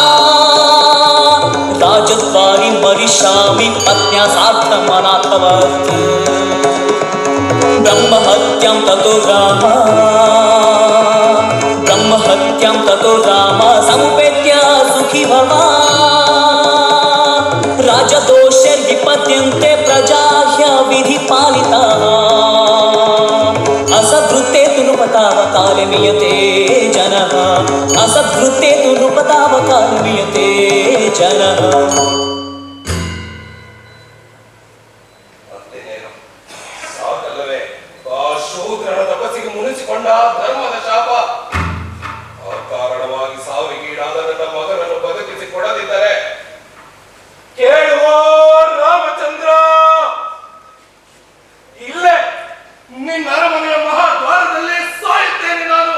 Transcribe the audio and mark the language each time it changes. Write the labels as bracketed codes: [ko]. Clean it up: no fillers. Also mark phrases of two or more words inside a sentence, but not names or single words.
[sa] राजद्वारि मरिष्यामि पत्न्या सार्धम् अनाथवत् ब्रह्महत्याम् ततो राम सम्प्रेत्य सुखी भव राजदोषैर्विपद्यन्ते प्रजाह्य विधि पालिता असद्वृत्ते तु नृपतावकाले मीयते जनः असद्वृत्ते तु नृपतावकाले मीयते जनः [kn] ಸಾಕಲ್ಲವೇ ಆ ಶೂದ್ರನ ತಪಸ್ಸಿಗೆ ಮುನಿಸಿಕೊಂಡ ಧರ್ಮದ ಶಾಪ? ಆ ಕಾರಣವಾಗಿ ಸಾವಿಗೀಡಾದ ನನ್ನ ಮಗನನ್ನು ಬದುಕಿಸಿ ಕೊಡದಿದ್ದರೆ ಕೇಳುವ ರಾಮಚಂದ್ರ, ಇಲ್ಲೇ ನಿನ್ನ ಅರಮನೆಯ ಮಹಾದ್ವಾರದಲ್ಲಿ ಸಾಯುತ್ತೇನೆ ನಾನು.